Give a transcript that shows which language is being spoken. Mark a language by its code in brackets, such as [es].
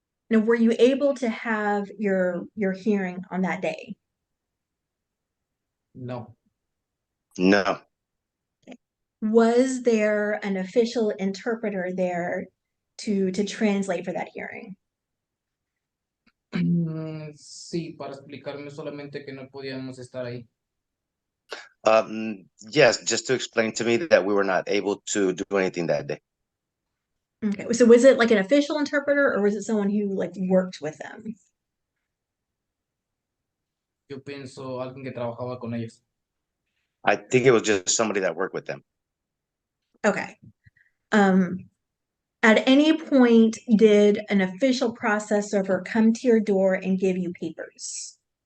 [en] Now, were you able to have your hearing on that day? No. No. Was there an official interpreter there to translate for that hearing? [es] Sí, para explicarme solamente que no podíamos estar ahí. [en] Yes, just to explain to me that we were not able to do anything that day. Okay. So was it like an official interpreter or was it someone who like worked with them? [es] Yo pienso alguien que trabajaba con ellos. [en] I think it was just somebody that worked with them. Okay. At any point, did an official process server come to your door and give you papers?